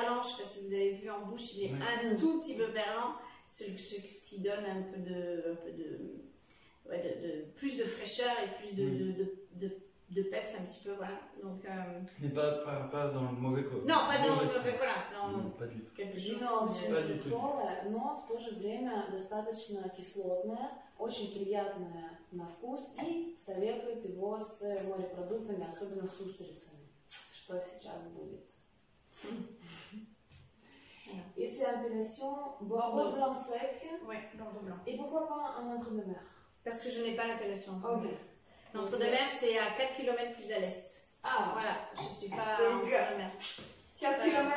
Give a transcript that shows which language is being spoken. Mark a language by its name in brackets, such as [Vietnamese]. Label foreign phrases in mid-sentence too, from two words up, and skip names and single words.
[French] Je ne sais pas si vous avez vu en bouche, il est un tout petit peu perlant. Ce qui donne un peu de plus de fraîcheur et plus de peps un petit peu. Voilà. Donc, mais pas dans le mauvais côté. Non, pas dans le mauvais voilà. Non, pas du tout. Quelque chose. [Russian] Вино очень фруктовое, но в то же время достаточно кислотное, очень приятное на вкус и советуют его с морепродуктами, особенно с устрицами, что сейчас будет. [French] Et c'est appellation Bordeaux blanc sec. Oui, Bordeaux blanc. Et pourquoi pas un entre-deux-mer? Parce que je n'ai pas l'appellation entre-deux-mer. L'entre-deux-mer, c'est à 4 km plus à l'est. Ah, voilà, je ne suis pas entre-deux-mer. 4 km,